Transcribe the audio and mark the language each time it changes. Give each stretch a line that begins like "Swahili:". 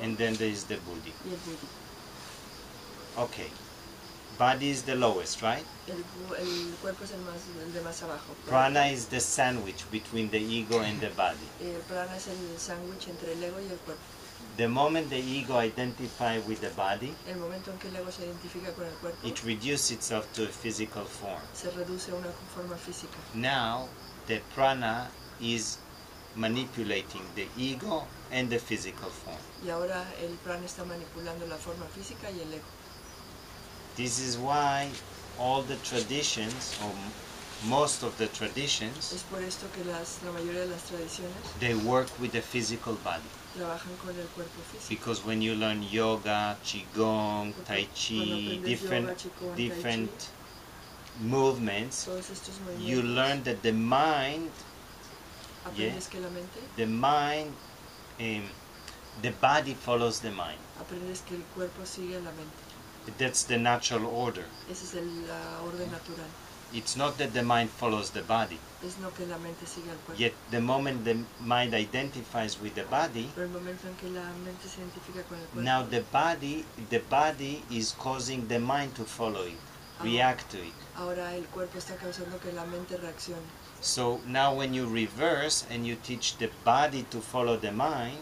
English: and then there's the buddhi.
Spanish: y el buddhi.
English: Okay, body is the lowest, right?
Spanish: El cuerpo es el de más abajo.
English: Prana is the sandwich between the ego and the body.
Spanish: El prana es el sándwich entre el ego y el cuerpo.
English: The moment the ego identifies with the body,
Spanish: El momento en que el ego se identifica con el cuerpo,
English: it reduces itself to a physical form.
Spanish: se reduce a una forma física.
English: Now, the prana is manipulating the ego and the physical form.
Spanish: Y ahora el prana está manipulando la forma física y el ego.
English: This is why all the traditions, or most of the traditions,
Spanish: Es por esto que la mayoría de las tradiciones
English: they work with the physical body.
Spanish: trabajan con el cuerpo físico.
English: Because when you learn yoga, qigong, tai chi, different movements,
Spanish: Todos estos
English: you
Spanish: movimientos,
English: learn that the mind,
Spanish: aprendes que la mente,
English: the body follows the mind.
Spanish: aprendes que el cuerpo sigue la mente.
English: That's the natural order.
Spanish: Ese es la orden natural.
English: It's not that the mind follows the body.
Spanish: Es no que la mente siga al cuerpo.
English: Yet the moment the mind identifies with the body,
Spanish: Pero el momento en que la mente se identifica con el cuerpo,
English: now the body is causing the mind to follow it, react to it.
Spanish: ahora el cuerpo está causando que la mente reaccione.
English: So now when you reverse and you teach the body to follow the mind,